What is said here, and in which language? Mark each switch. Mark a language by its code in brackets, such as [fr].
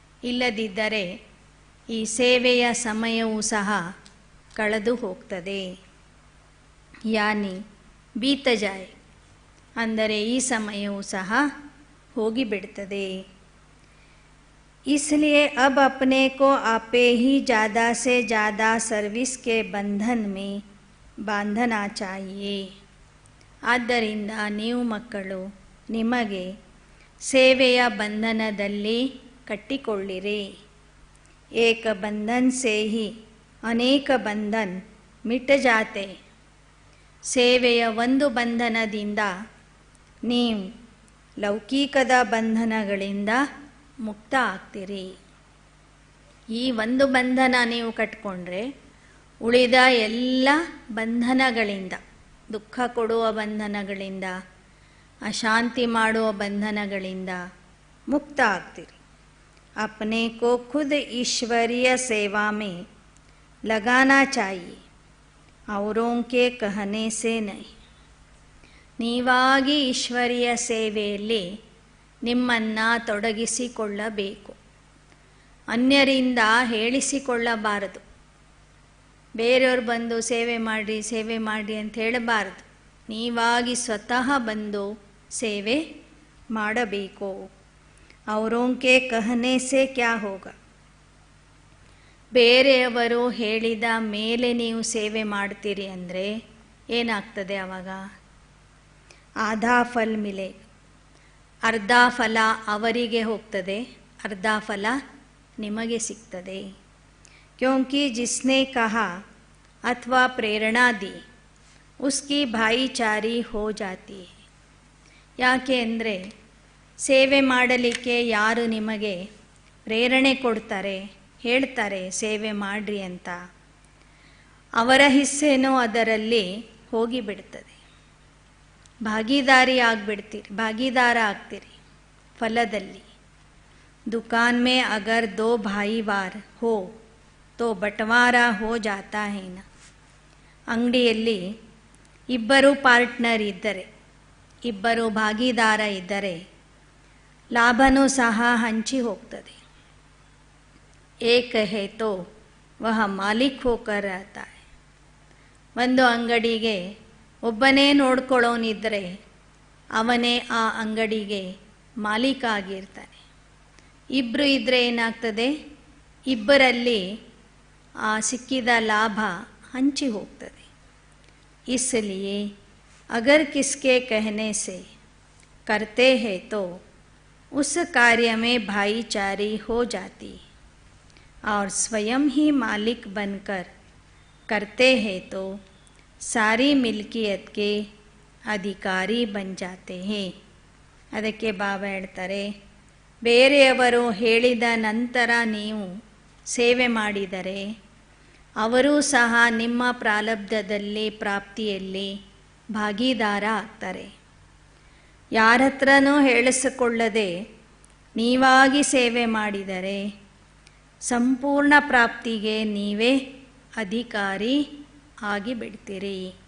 [kn] ಇಲ್ಲದಿದ್ದರೆ ಈ ಸೇವೆಯ ಸಮಯವೂ ಸಹ ಕಳೆದು ಹೋಗ್ತದೆ. [hi] ಯಾನಿ ಬೀತ ಜಾಯ್, [kn] ಅಂದರೆ ಈ ಸಮಯವೂ ಸಹ ಹೋಗಿಬಿಡ್ತದೆ. [hi] इसलिए अब अपने को आपे ही ज़्यादा से ज़्यादा सर्विस के बंधन में बांधना चाहिए. [kn] ಆದ್ದರಿಂದ ನೀವು ಮಕ್ಕಳು ನಿಮಗೆ ಸೇವೆಯ ಬಂಧನದಲ್ಲಿ ಕಟ್ಟಿಕೊಳ್ಳಿರಿ. [hi] ಏಕ ಬಂಧನ್ ಸೇ ಹಿ ಅನೇಕ ಬಂಧನ್ ಮಿಟ್ ಜಾತೆ. [kn] ಸೇವೆಯ ಒಂದು ಬಂಧನದಿಂದ ನೀವು ಲೌಕಿಕದ ಬಂಧನಗಳಿಂದ ಮುಕ್ತ ಆಗ್ತೀರಿ. ಈ ಒಂದು ಬಂಧನ ನೀವು ಕಟ್ಕೊಂಡ್ರೆ ಉಳಿದ ಎಲ್ಲ ಬಂಧನಗಳಿಂದ, ದುಃಖ ಕೊಡುವ ಬಂಧನಗಳಿಂದ, ಅಶಾಂತಿ ಮಾಡುವ ಬಂಧನಗಳಿಂದ ಮುಕ್ತ ಆಗ್ತೀರಿ. [hi] अपने को खुद ईश्वरीय सेवा में लगाना चाहिए, औरों के कहने से नहीं. [kn] ನೀವಾಗಿ ಈಶ್ವರೀಯ ಸೇವೆಯಲ್ಲಿ ನಿಮ್ಮನ್ನು ತೊಡಗಿಸಿಕೊಳ್ಳಬೇಕು, ಅನ್ಯರಿಂದ ಹೇಳಿಸಿಕೊಳ್ಳಬಾರದು. ಬೇರೆಯವ್ರು ಬಂದು ಸೇವೆ ಮಾಡಿ ಅಂತ ಹೇಳಬಾರದು. ನೀವಾಗಿ ಸ್ವತಃ ಬಂದು ಸೇವೆ ಮಾಡಬೇಕು. [hi] औरों के कहने से क्या होगा? [kn] ಬೇರೆಯವರು ಹೇಳಿದ ಮೇಲೆ ನೀವು ಸೇವೆ ಮಾಡ್ತೀರಿ ಅಂದರೆ ಏನಾಗ್ತದೆ ಆವಾಗ? [hi] ಆಧಾ ಫಲ್ ಮಿಲೆ, [kn] ಅರ್ಧ ಫಲ ಅವರಿಗೆ ಹೋಗ್ತದೆ, ಅರ್ಧ ಫಲ ನಿಮಗೆ ಸಿಗ್ತದೆ. [hi] क्योंकि जिसने कहा अथवा प्रेरणा दी उसकी भाईचारी हो जाती है. [kn] ಯಾಕೆ ಅಂದರೆ ಸೇವೆ ಮಾಡಲಿಕ್ಕೆ ಯಾರು ನಿಮಗೆ ಪ್ರೇರಣೆ ಕೊಡ್ತಾರೆ, ಹೇಳ್ತಾರೆ ಸೇವೆ ಮಾಡಿರಿ ಅಂತ, ಅವರ ಹಿಸ್ಸೆನೂ ಅದರಲ್ಲಿ ಹೋಗಿಬಿಡ್ತದೆ. ಭಾಗೀದಾರ ಆಗ್ತೀರಿ ಫಲದಲ್ಲಿ. [hi] दुकान में अगर दो भाईवार हो तो बंटवारा हो जाता है ना. [kn] ಅಂಗಡಿಯಲ್ಲಿ ಇಬ್ಬರು ಪಾರ್ಟ್ನರ್ ಇದ್ದರೆ, ಇಬ್ಬರು ಭಾಗೀದಾರ ಇದ್ದರೆ ಲಾಭನೂ ಸಹ ಹಂಚಿ ಹೋಗ್ತದೆ. [hi] ಏಕ ಹೇ ತೋ ವಹ ಮಾಲಿಕ್ ಹೋಕರ್ रहता है. [kn] ಒಂದು ಅಂಗಡಿಗೆ ಒಬ್ಬನೇ ನೋಡ್ಕೊಳ್ಳೋನಿದ್ದರೆ ಅವನೇ ಆ ಅಂಗಡಿಗೆ ಮಾಲೀಕ ಆಗಿರ್ತಾನೆ. ಇಬ್ಬರು ಇದ್ದರೆ ಏನಾಗ್ತದೆ? ಇಬ್ಬರಲ್ಲಿ ಆ ಸಿಕ್ಕಿದ ಲಾಭ ಹಂಚಿ ಹೋಗ್ತದೆ. [hi] इसलिए अगर किसके कहने से करते हैं तो उस कार्य में भाईचारी हो जाती, और स्वयं ही मालिक बनकर करते हैं तो सारी मिल्कियत के अधिकारी बन जाते हैं. [kn] ಅದಕ್ಕೆ ಬಾಬಾ ಹೇಳ್ತಾರೆ, ಬೇರೆಯವರು ಹೇಳಿದ ನಂತರ ನೀವು ಸೇವೆ ಮಾಡಿದರೆ ಅವರೂ ಸಹ ನಿಮ್ಮ ಪ್ರಾರಬ್ಧದಲ್ಲಿ ಪ್ರಾಪ್ತಿಯಲ್ಲಿ ಭಾಗೀದಾರ ಆಗ್ತಾರೆ. ಯಾರ ಹತ್ರನೂ ಹೇಳಿಸಿಕೊಳ್ಳದೆ ನೀವಾಗಿ ಸೇವೆ ಮಾಡಿದರೆ ಸಂಪೂರ್ಣ ಪ್ರಾಪ್ತಿಗೆ ನೀವೇ ಅಧಿಕಾರಿ ಆಗಿಬಿಡ್ತೀರಿ.